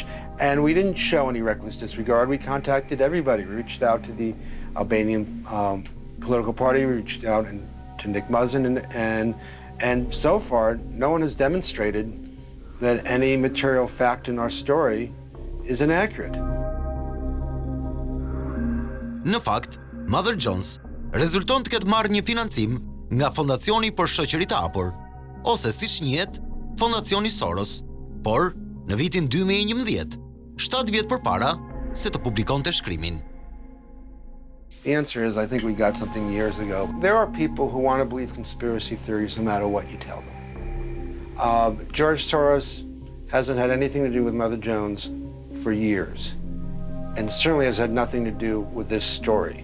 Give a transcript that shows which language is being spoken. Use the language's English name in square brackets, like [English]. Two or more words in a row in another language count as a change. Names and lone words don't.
[English] And we didn't show any reckless disregard. We contacted everybody. We reached out to the Albanian political party. We reached out to Nick Mazin. And so far, no one has demonstrated that any material fact in our story is inaccurate. [Albanian] Në fakt, Mother Jones rezulton të ketë marrë një financim nga Fondacioni për Shoqëritë e Hapur, ose siç njihet, Fondacioni Soros, por në vitin 2011, 7 vjet përpara se të publikonte shkrimin. [English] The answer is, I think we got something years ago. There are people who want to believe conspiracy theories no matter what you tell them. George Soros hasn't had anything to do with Mother Jones for years, and certainly has had nothing to do with this story.